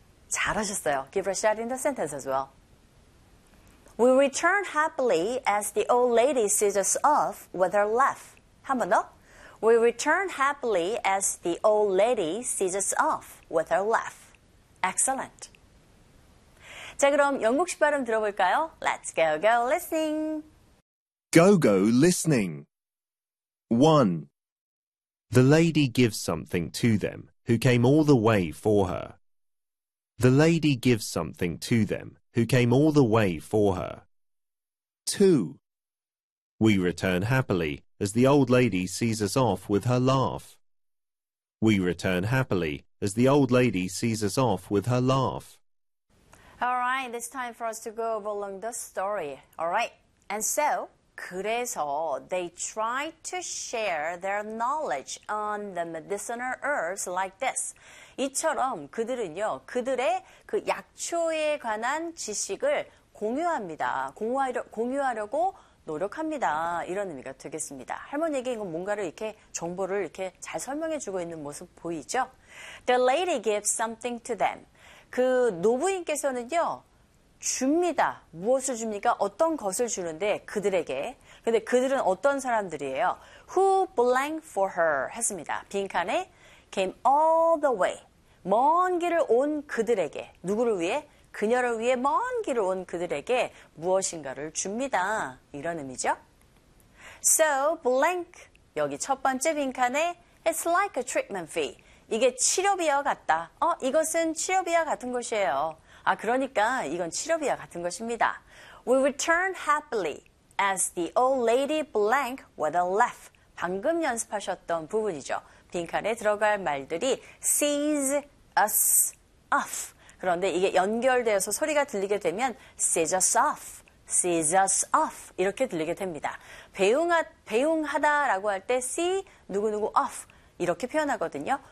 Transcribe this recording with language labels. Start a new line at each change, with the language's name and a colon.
Korean: 잘하셨어요.
English: Give her a shot in the sentence as well. We return happily as the old lady sees us off with her laugh.
Korean: 한 번 더.
English: We return happily as the old lady sees us off with her laugh. Excellent.
Korean: 자, 그럼 영국식 발음 들어볼까요?
English: Let's go, go listening. Go, go listening. 1. The lady gives something to them who came all the way for her. The lady gives something to them who came all the way for her. 2. We return happily as the old lady sees us off with her laugh. We return happily as the old lady sees us off with her laugh. All right, it's time for us to go over along the story. All right, and so...
Korean: 그래서
English: they try to share their knowledge on the medicinal herbs like this.
Korean: 이처럼 그들은요, 그들의 그 약초에 관한 지식을 공유합니다. 공유하려고 노력합니다. 이런 의미가 되겠습니다. 할머니에게 이건 뭔가를 이렇게 정보를 이렇게 잘 설명해 주고 있는 모습 보이죠?
English: The lady gives something to them.
Korean: 그 노부인께서는요, 줍니다. 무엇을 줍니까? 어떤 것을 주는데 그들에게. 근데 그들은 어떤 사람들이에요?
English: Who blank for her
Korean: 했습니다. 빈칸에
English: came all the way.
Korean: 먼 길을 온 그들에게. 누구를 위해? 그녀를 위해 먼 길을 온 그들에게 무엇인가를 줍니다. 이런 의미죠.
English: So blank.
Korean: 여기 첫 번째 빈칸에
English: it's like a treatment fee.
Korean: 이게 치료비와 같다. 이것은 치료비와 같은 것이에요. 아, 그러니까 이건 치료비와 같은 것입니다.
English: We return happily as the old lady blank with a laugh.
Korean: 방금 연습하셨던 부분이죠. 빈칸에 들어갈 말들이
English: sees us off.
Korean: 그런데 이게 연결되어서 소리가 들리게 되면
English: sees us off, sees us off
Korean: 이렇게 들리게 됩니다. 배웅하다라고 할 때 see 누구누구 off 이렇게 표현하거든요.